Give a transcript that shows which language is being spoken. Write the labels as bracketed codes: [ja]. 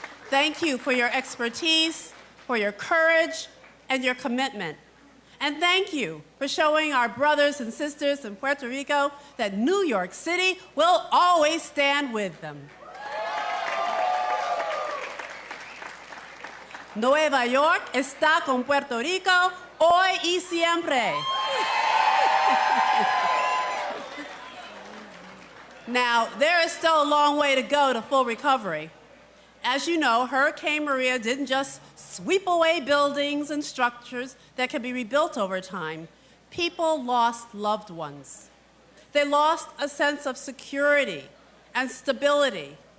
[en] Thank you for your expertise, for your courage, and your commitment. And thank you for showing our brothers and sisters in Puerto Rico that New York City will always stand with them. [es] Nueva York está con Puerto Rico hoy y siempre. [en] Now, there is still a long way to go to full recovery. As you know, Hurricane Maria didn't just sweep away buildings and structures that can be rebuilt over time. People lost loved ones. They lost a sense of security and stability.